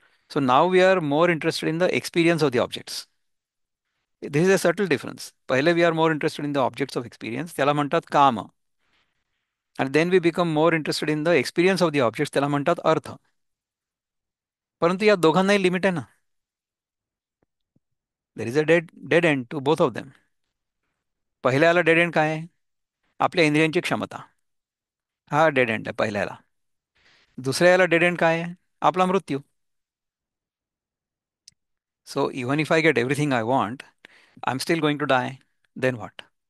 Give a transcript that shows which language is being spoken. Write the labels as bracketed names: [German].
[English] So now we are more interested in the experience of the objects. This is a subtle difference. पहिले we are more interested in the objects of experience, [Marathi] त्याला म्हणतात काम. [English] आणि then we become more interested in the experience of the objects, [Marathi] त्याला म्हणतात अर्थ. परंतु या दोघांनाही लिमिट आहे ना. [English] There is a dead end to both of them. [Marathi] पहिल्याला dead end काय आहे? आपल्या इंद्रियांची क्षमता, हा डेड एंड आहे पहिल्याला. दुसऱ्या याला डेड एंड काय आहे? आपला मृत्यू. [English] So even if I get everything I want, I am still going to die. Then what?